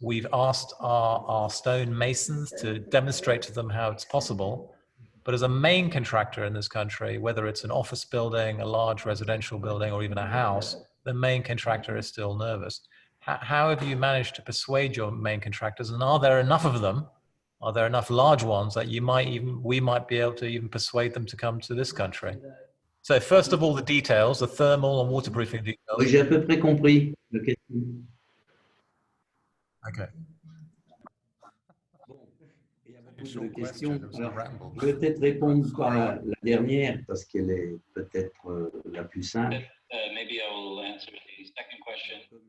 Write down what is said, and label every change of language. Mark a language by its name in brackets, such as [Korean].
[English] We've asked our stone masons to demonstrate to them how it's possible, but as a main contractor in this country, whether it's an office building, a large residential building, or even a house, the main contractor is still nervous. How have you managed to persuade your main contractors, and are there enough of them? Are there enough large ones that we might be able to even persuade them to come to this country? So first of all, the details, the thermal and waterproofing details. [French] Oui, j'ai à peu près compris la question. [English] Okay. [French] Bon, il y a beaucoup de questions. Alors, je vais peut-être répondre par la dernière parce qu'elle est peut-être la plus simple. [English] Maybe I will answer the second question.